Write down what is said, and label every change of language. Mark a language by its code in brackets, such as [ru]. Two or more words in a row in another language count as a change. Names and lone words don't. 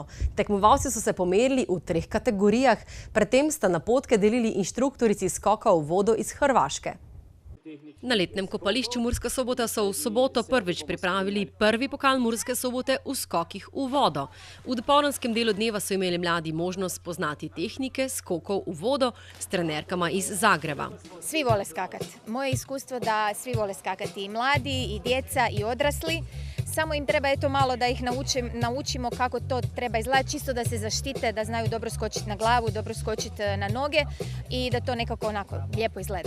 [sl] Tekmovalci so se pomerili v 3 kategorijah, predtem sta napotke delili inštruktorici skoka v vodo iz Hrvaške. Na letnem kopališču Murska Sobota so v soboto prvič pripravili prvi pokal Murske Sobote v skokih v vodo. V dopoldanskem delu dneva so imeli mladi možnost spoznati tehnike skokov v vodo s trenerkama iz Zagreba. [hr] Svi vole skakati. Moje iskustvo da svi vole skakati, i mladi, i djeca, i odrasli. Samo im treba malo da ih naučimo kako to treba izgledati, čisto da se zaštite, da znaju dobro skočiti na glavu, dobro skočiti na noge i da to nekako onako lijepo izgleda.